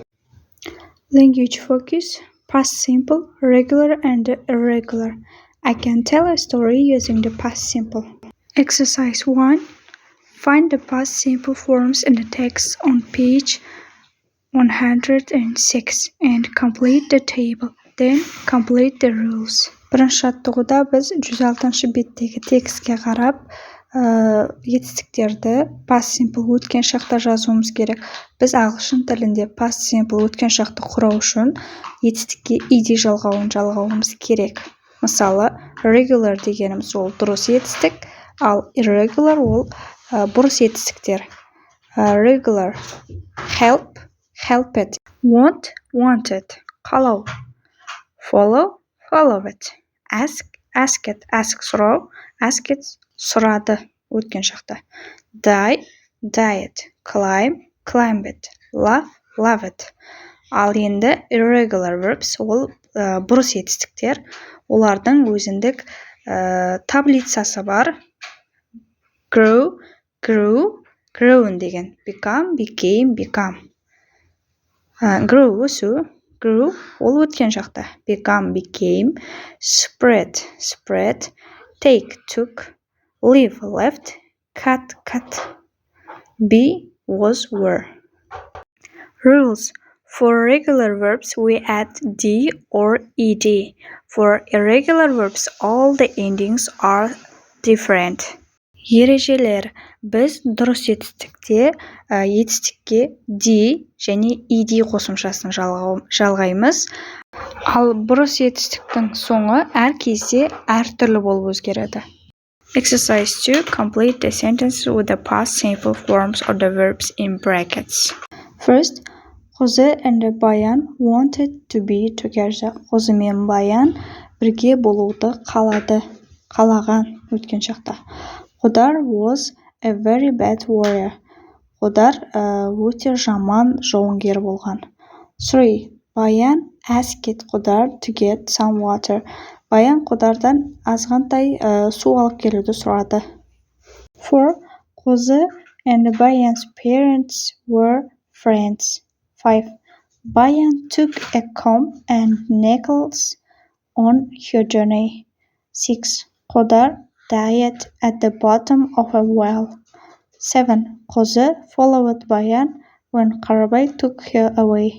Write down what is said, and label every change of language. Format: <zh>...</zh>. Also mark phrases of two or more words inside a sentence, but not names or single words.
<en>Language focus, past simple, regular and irregular. I can tell a story using the past simple. Exercise 1. Find the past simple forms in the text on page 106 and complete the table. Then complete the rules.</en> <kk>Бірінші жаттығуда біз 106 беттегі текстке қарап, етістіктерді</kk> <en>past simple</en> <kk>өткен шақта жазуымыз керек. Біз ағылшын тілінде</kk> <en>past simple</en> <kk>өткен шақты құрау үшін етістікке ed жалғауымыз керек. Мысалы, regular дегеніміз ол дұрыс етістік, ал irregular ол бұрыс етістіктер.</kk> <en>Regular, help, helped, want, wanted, қалау, follow, followed, ask, asked, сұрау, asked,</en> <kk>сұрады өткен шақта.</kk> <en>Die, died, climb, climbed, laugh, laughed.</en> <kk>Ал енді</kk> <en>irregular verbs</en> <kk>ол бұрыс етістіктер. Олардың өзіндік таблицасы бар.</kk> <en>Grow, grew, grown деген. Become, became, become. Grow өсу, grew</en> <kk>ол өткен шақта.</kk> <en>Become, became, spread, spread, take, took, live, left, cut, cut, be, was, were. Rules. For regular verbs, we add d or ed. For irregular verbs, all the endings are different.</en> <kk>Ережелер. Біз дұрыс етістікте етістікке d және ed қосымшасын жалғаймыз. Ал бұрыс етістіктің соңы әр кезде әртүрлі болып өзгереді.</kk> <en>Exercise 2. Complete the sentences with the past simple forms of the verbs in brackets. First, Қозы and Баян wanted to be together.</en> <kk>Қозы мен Баян бірге болуды қалаған өткен шақта.</kk> <en>Қодар was a very bad warrior.</en> <kk>Қодар өте жаман жауынгер болған.</kk> <en>3. Баян asked Қодар to get some water.</en> <kk>Баян Қодардан азғантай су алып келуді сұрады.</kk> <en>4. Қозы and Баян's parents were friends. 5. Bayan took a comb and necklace on her journey. 6. Қодар died at the bottom of a well. 7. Қозы followed Bayan when Қарабай took her away.</en>